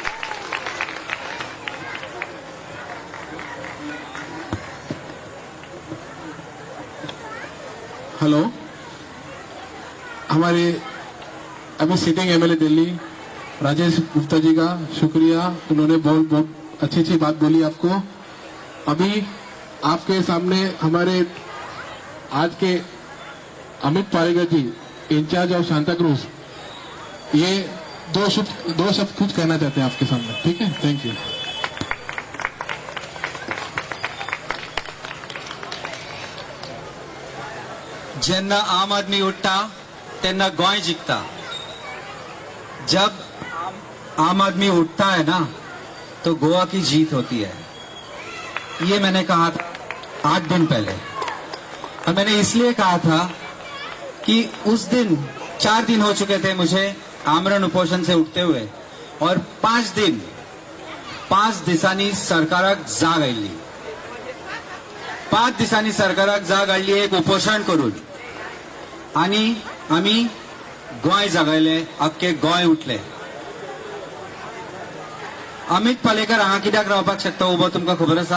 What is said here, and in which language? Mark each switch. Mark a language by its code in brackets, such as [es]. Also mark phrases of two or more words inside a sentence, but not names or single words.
[hi] हेलो, हमारे अभी [en] sitting MLA [hi] दिल्ली राजेश गुप्ता जी का शुक्रिया, उन्होंने बहुत अच्छी बात बोली आपको। अभी आपके सामने हमारे आज के अमित पालेकर जी, [en] in charge of [hi] सांता क्रूज, ये दो शब्द कुछ कहना चाहते हैं आपके सामने, ठीक है? [en] thank you. [kok] जेन्ना आम आदमी उठता तेन्ना गोय जिंकता। [hi] जब आम आदमी उठता है ना तो गोवा की जीत होती है। ये मैंने कहा था 8 दिन पहले, और मैंने इसलिए कहा था कि उस दिन 4 दिन हो चुके थे मुझे आमरण उपोषण से उठते हुए, और [kok] 5 दिसांनी सरकाराक जाग आयली। 5 दिसांनी सरकाराक जाग आयली एक उपोषण करून, आणि आम्ही गोंय जागयले, अख्खे गोंय उठले. अमित पालेकर हांगा कित्याक रावपाक शकता उबो तुमकां खबर आसा?